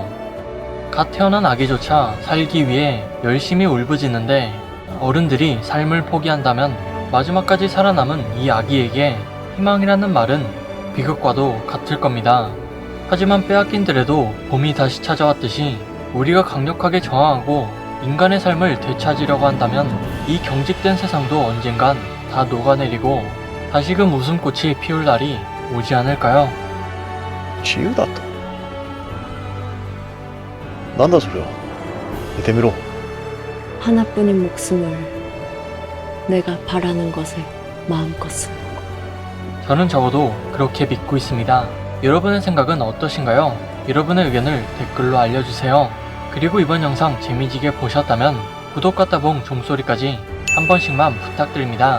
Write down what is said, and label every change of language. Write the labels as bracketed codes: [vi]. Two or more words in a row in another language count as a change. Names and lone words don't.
[ko] 갓 태어난 아기조차 살기 위해 열심히 울부짖는데 어른들이 삶을 포기한다면 마지막까지 살아남은 이 아기에게 희망이라는 말은 비극과도 같을 겁니다. 하지만 빼앗긴들에도 봄이 다시 찾아왔듯이 우리가 강력하게 저항하고 인간의 삶을 되찾으려고 한다면 이 경직된 세상도 언젠간 다 녹아내리고 다시금 웃음꽃이 피울 날이 오지 않을까요? [ja] 自由だとなんだそれは寝てみろ [ko] 하나뿐인 목숨을 내가 바라는 것을 마음껏 쓰는 거. 저는 적어도 그렇게 믿고 있습니다. 여러분의 생각은 어떠신가요? 여러분의 의견을 댓글로 알려주세요. 그리고 이번 영상 재미지게 보셨다면 구독과 따봉 종소리까지 한 번씩만 부탁드립니다.